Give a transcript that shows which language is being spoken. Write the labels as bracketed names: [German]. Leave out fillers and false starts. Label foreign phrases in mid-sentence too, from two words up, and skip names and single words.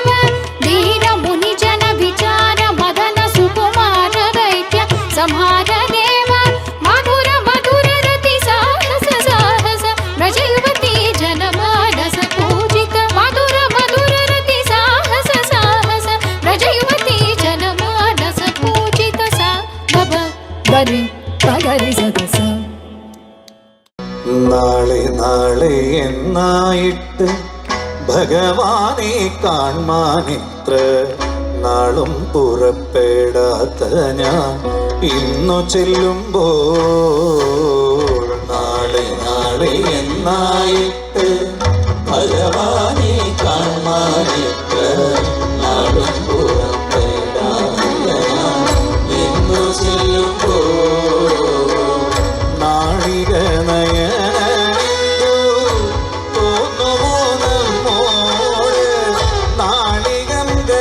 [Sanskrit] वीर मुनि जन विचार मदन सुकुमार दैत्य संहार देव मधुर मधुर रति साहस साहस व्रज युवती जन मानस पूजित मधुर मधुर रति साहस साहस व्रज युवती जन मानस पूजित सा गब गरि पगरि सदस [Malayalam] നാളെ നാളെ എന്നായിട്ട് ഭഗവാനെ കാൺമാനിത്ര നാളും പുറപ്പെടാത്ത ഞാൻ ഇന്നു ചെല്ലുമ്പോൾ നാളെ നാളെ എന്നായിട്ട് ഭഗവാനെ കാൺമാനിത്ര നാളും പുറപ്പെടാത്ത ഞാൻ ഇന്നു ചെല്ലുമ്പോൾ നാളിക നയനു തോന്നുമോ നമ്മോട് നാളികം